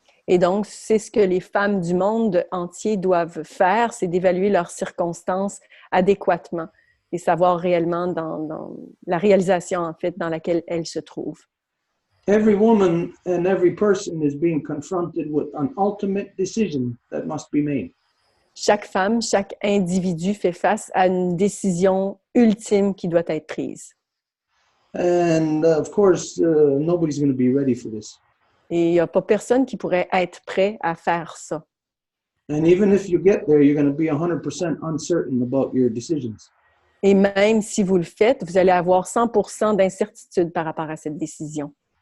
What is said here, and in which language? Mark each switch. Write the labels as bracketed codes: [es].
[fr] Et donc, c'est ce que les femmes du monde entier doivent faire, c'est d'évaluer leurs circonstances adéquatement et savoir réellement dans la réalisation, en fait, dans laquelle elles se trouvent. [en] Every woman and every person is being confronted with an ultimate decision that must be made. [fr] Chaque femme, chaque individu fait face à une décision ultime qui doit être prise. [en] And of course, nobody's going to be ready for this. [fr] Et il n'y a pas personne qui pourrait être prêt à faire ça. [en] And even if you get there, you're going to be 100% uncertain about your decisions. [fr] Et même si vous le faites, vous allez avoir 100% d'incertitude par rapport à cette décision.